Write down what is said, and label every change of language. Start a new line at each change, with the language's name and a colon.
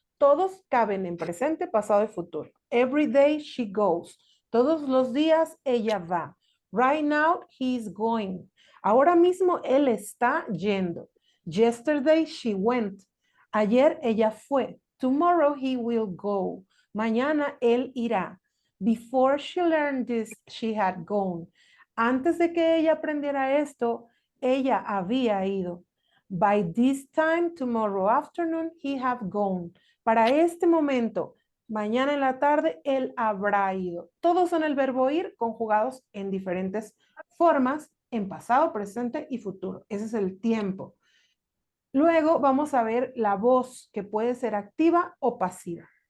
Spanish: Todos caben en presente, pasado y futuro.
English: Every day she goes.
Spanish: Todos los días ella va.
English: Right now he is going.
Spanish: Ahora mismo él está yendo.
English: Yesterday she went.
Spanish: Ayer ella fue.
English: Tomorrow he will go.
Spanish: Mañana él irá.
English: Before she learned this, she had gone.
Spanish: Antes de que ella aprendiera esto, ella había ido.
English: By this time tomorrow afternoon, he have gone.
Spanish: Para este momento, mañana en la tarde, él habrá ido. Todos son el verbo ir conjugados en diferentes formas, en pasado, presente y futuro. Ese es el tiempo. Luego vamos a ver la voz, que puede ser activa o pasiva.